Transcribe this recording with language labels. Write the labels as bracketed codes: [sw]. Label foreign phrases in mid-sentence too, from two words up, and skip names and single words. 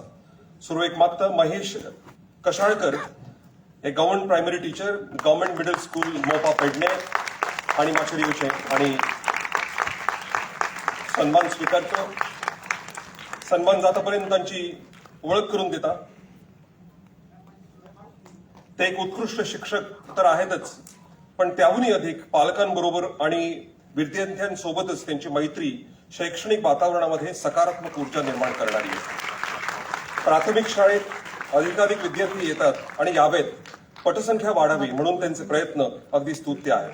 [kok] सुरवेक मागता महेश कशाळकर हे [en] Government primary teacher, Government middle school [kok] मोपा पेडणे आणि माचेर येवचें आणि सन्मान स्वीकारचो. सन्मान जाता पर्यंत तांची ओळख करून दिता. [mr] ते एक उत्कृष्ट शिक्षक तर आहेतच, पण त्याहूनही अधिक पालकांबरोबर आणि विद्यार्थ्यांसोबतच त्यांची मैत्री शैक्षणिक वातावरणामध्ये सकारात्मक ऊर्जा निर्माण करणारी आहे. प्राथमिक शाळेत अधिकाधिक विद्यार्थी येतात आणि यावेत, पटसंख्या वाढावी म्हणून त्यांचे प्रयत्न अगदी स्तुत्य आहेत.